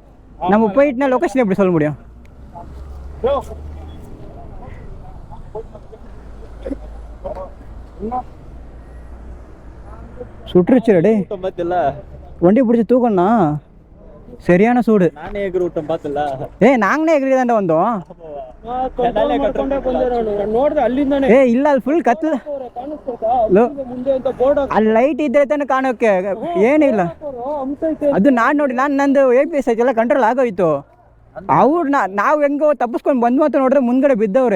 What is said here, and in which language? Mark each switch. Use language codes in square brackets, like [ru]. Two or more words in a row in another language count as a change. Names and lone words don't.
[ta] நம்ம போயிட்டுனா லொக்கேஷன் எப்படி சொல்ல முடியும்? சுட்டுருச்சுடே வண்டி பிடிச்சி தூக்கண்ணா, சரியான சூடு. நானே எகிரி விட்டேன் பார்த்தல. நாங்களே எகிரி தாண்டா வந்தோம். [kn] ಇಲ್ಲ ಅಲ್ಲಿ ಫುಲ್ ಕತ್ಲ, ಅಲ್ಲಿ ಲೈಟ್ ಇದ್ರೆ ತಾನೆ ಕಾಣೋಕೆ, ಏನಿಲ್ಲ. ಅದು ನಾನು ನೋಡಿ, ನಂದು APS ಐತೆಲ್ಲ ಕಂಟ್ರೋಲ್ ಆಗೋಯ್ತು. ಅವ್ರು ನಾವು ಹೆಂಗೋ ತಪ್ಪಿಸ್ಕೊಂಡು ಬಂದ್ವು ಅಂತ ನೋಡಿದ್ರೆ ಮುಂದ್ಗಡೆ ಬಿದ್ದವ್ರೆ.